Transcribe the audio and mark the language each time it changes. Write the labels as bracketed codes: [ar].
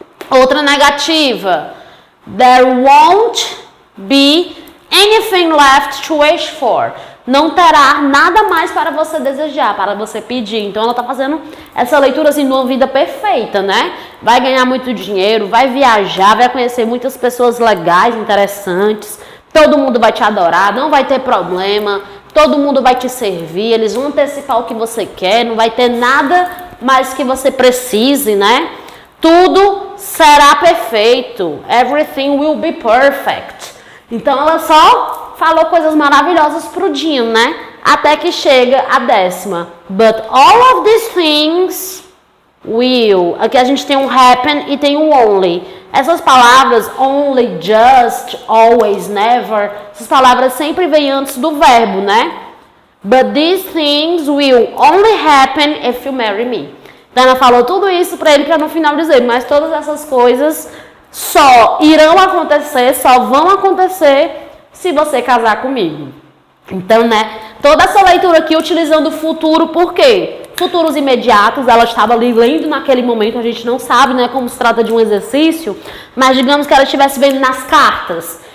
[pt] Outra negativa. [en] There won't be anything left to wish for. [pt] Não terá nada mais para você desejar, para você pedir. Então ela está fazendo essa leitura assim de uma vida perfeita, né? Vai ganhar muito dinheiro, vai viajar, vai conhecer muitas pessoas legais, interessantes. Todo mundo vai te adorar, não vai ter problema. Todo mundo vai te servir, eles vão antecipar o que você quer, não vai ter nada mais que você precise, né? Tudo será perfeito. [en] Everything will be perfect. [pt] Então ela só falou coisas maravilhosas pro Jim, né? Até que chega a 10ª. [en] But all of these things will. [pt] Aqui a gente tem um happen e tem um only. Essas palavras, only, just, always, never, essas palavras sempre vêm antes do verbo, né? [en] But these things will only happen if you marry me. [pt] Então ela falou tudo isso para ele para no final dizer, mas todas essas coisas só irão acontecer, só vão acontecer se você casar comigo. Então, né, toda essa leitura aqui utilizando o futuro, por quê? Futuros imediatos, ela estava ali lendo naquele momento, a gente não sabe, né, como se trata de um exercício, mas digamos que ela estivesse vendo nas cartas.